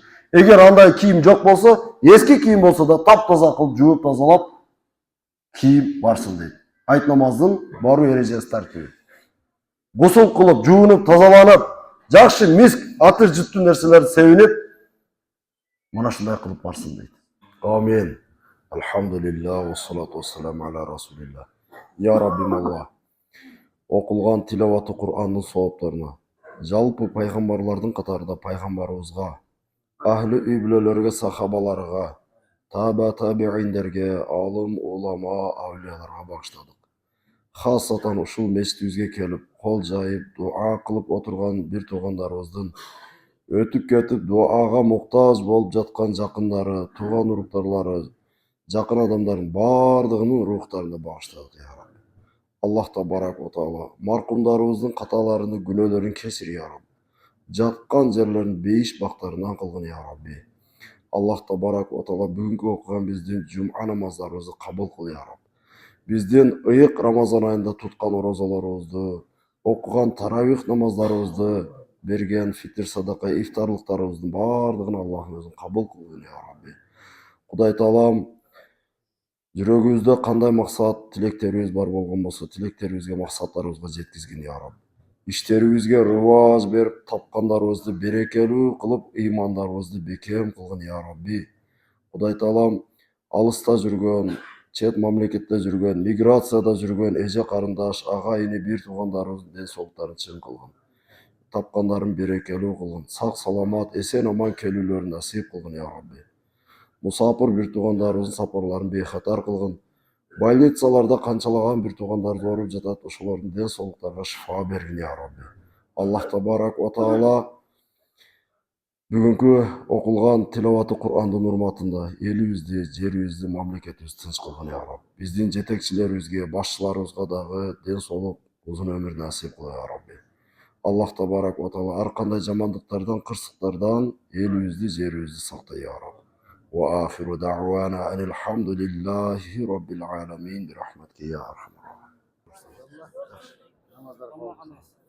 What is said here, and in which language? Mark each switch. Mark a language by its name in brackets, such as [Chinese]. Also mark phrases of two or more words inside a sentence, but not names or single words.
[Kyrgyz] Эгер андай кийим жок болсо, эски кийим болсо да таптаза кылып жууп тазалап кийип барсын дейт. Айт намаздын баруу эрежеси тартиби. Гусул кылып, жуунуп, тазаланып, жакшы миск, атыр жыттуу нерселерди себинип, мына шундай кылып барсын дейт. Амин. [Arabic] الحمد لله، والصلاة والسلام على رسول الله. [Kyrgyz] Я Раббим Аллах. Окулган тилаваты Кур'андын соопторуна, жалпы пайгамбарлардын катарында пайгамбарыбызга, ахли үй бүлөлөргө, сахабаларга, табииндерге, алым, улама, авлияларга багыштадык. Хасатан ушул мечитибизге келип, кол жайып, дуа кылып отурган бир туугандарыбыздын өтүп кетип дуага муктаж болуп жаткан жакындары, тууган уруктарлары, жакын адамдардын бардыгынын рухтарына багыштадык, [Arabic] يا ربي. الله تبارك وتعالى [Kyrgyz] маркумдарыбыздын каталарын, күнөөлөрүн кечир, я Рабби. Жаккан жерлерин бейиш бактарынан кылгын, [Arabic] يا ربي. الله تبارك وتعالى [Kyrgyz] бүгүнкү окуган биздин жум'a намаздарыбызды кабыл кыл, [Arabic] يا ربي. [Kyrgyz] Биздин ыйык Рамазан айында туткан орозаларыбызды, окуган таравих намаздарыбызды, берген фитр садака ифтарлыктарыбыздын бардыгын Аллахым өзүң кабыл кылгын, [Arabic] يا ربي. [Kyrgyz] Кудай таалам жүрөгүбүздө кандай максат, тилектерибиз бар болгон болсо, тилектерибизге, максаттарыбызга жеткизгин, [Arabic] يا ربي. [Kyrgyz] Иштерибизге рываж берип, тапкандарыбызды берекелүү кылып, ыймандарыбызды бекем кылгын, [Arabic] يا ربي. [Kyrgyz] Кудай таалам алыста жүргөн, чет мамлекетте жүргөн, миграцияда жүргөн эже карындаш, ага ини, бир туугандарыбыздын ден соолуктарын чың кылгын. Тапкандарын берекелүү кылгын. Сак саламат, эсен аман келүүлөрүн насип кылгын, [Arabic] يا ربي. [Kyrgyz] Мусапыр бир туугандарыбыздын сапарларын бейхатар кылгын. Больницаларда канчалаган бир туугандарыбыз ооруп жатат, ошолордун ден соолуктарына шифа бергин, [Arabic] يا ربي. الله تبارك وتعالى [Kyrgyz] бүгүнкү окулган тилаваты Кур'андын урматында элибизди, жерибизди, мамлекетибизди тынч кылгын, [Arabic] يا ربي. [Kyrgyz] Биздин жетекчилерибизге, башчыларыбызга дагы ден соолук, узун өмүр насип кыл, [Arabic] يا ربي. الله تبارك وتعالى [Kyrgyz] ар кандай жамандыктардан, кырсыктардан элибизди, жерибизди сактай, [Arabic] يا ربي. وآخر دعوانا أن الحمد لله رب العالمين برحمتك يا أرحم الراحمين.